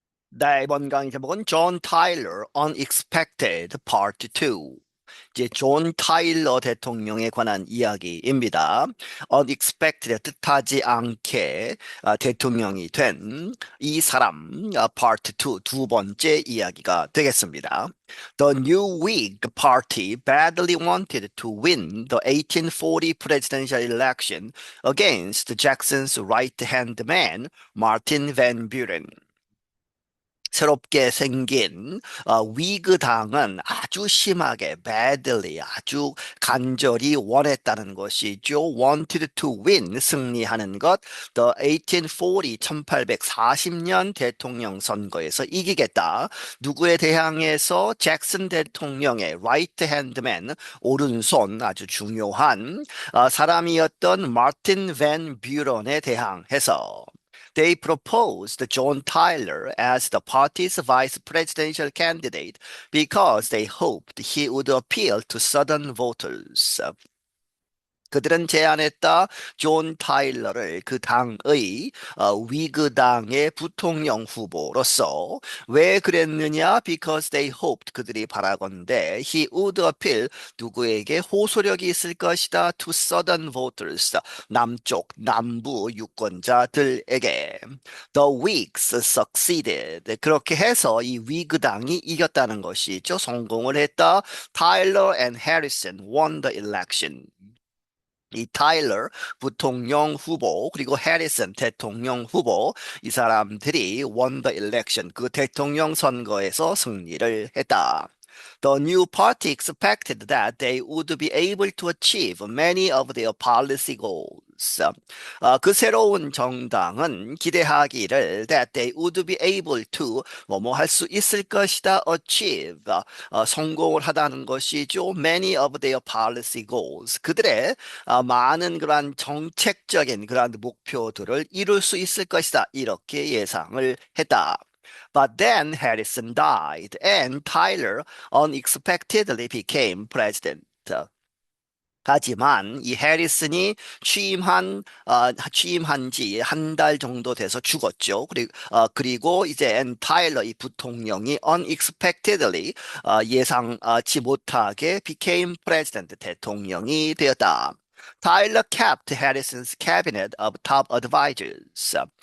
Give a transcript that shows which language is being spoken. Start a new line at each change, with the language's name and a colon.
Korean: 네, 이번 강의 제목은 존 타일러
English: Unexpected Part 2.
Korean: 이제 존 타일러 대통령에 관한 이야기입니다. Unexpected 뜻하지 않게 대통령이 된 이 사람 Part 2 두 번째 이야기가 되겠습니다.
English: The new Whig Party badly wanted to win the 1840 presidential election against Jackson's right-hand man Martin Van Buren.
Korean: 새롭게 생긴 위그 당은 아주 심하게 badly 아주 간절히 원했다는 것이죠.
English: wanted to win
Korean: 승리하는 것. The 1840 1840년 대통령 선거에서 이기겠다. 누구에 대항해서 잭슨 대통령의
English: right hand man
Korean: 오른손 아주 중요한 사람이었던 마틴 밴 뷰런에 대항해서
English: they proposed John Tyler as the party's vice presidential candidate because they hoped he would appeal to Southern voters.
Korean: 그들은 제안했다 존 타일러를 그 당의 위그 당의 부통령 후보로서. 왜 그랬느냐?
English: Because they hoped
Korean: 그들이 바라건대
English: he would appeal
Korean: 누구에게 호소력이 있을 것이다
English: to southern voters
Korean: 남쪽 남부 유권자들에게.
English: The Whigs succeeded.
Korean: 그렇게 해서 이 위그 당이 이겼다는 것이죠. 성공을 했다.
English: Tyler and Harrison won the election.
Korean: 이 타일러 부통령 후보 그리고 해리슨 대통령 후보 이 사람들이
English: won the election
Korean: 그 대통령 선거에서 승리를 했다.
English: The new party expected that they would be able to achieve many of their policy goals.
Korean: 그 새로운 정당은 기대하기를
English: that they would be able to
Korean: 뭐뭐 할 수 있을 것이다 achieve 성공을 하다는 것이죠.
English: Many of their policy goals
Korean: 그들의 많은 그러한 정책적인 그러한 목표들을 이룰 수 있을 것이다 이렇게 예상을 했다.
English: But then Harrison died and Tyler unexpectedly became president.
Korean: 하지만 이 해리슨이 취임한 지 한 달 정도 돼서 죽었죠. 그리고 이제 앤 타일러 이 부통령이 unexpectedly 예상치 못하게
English: became president
Korean: 대통령이 되었다.
English: 타일러 kept Harrison's cabinet of top advisors.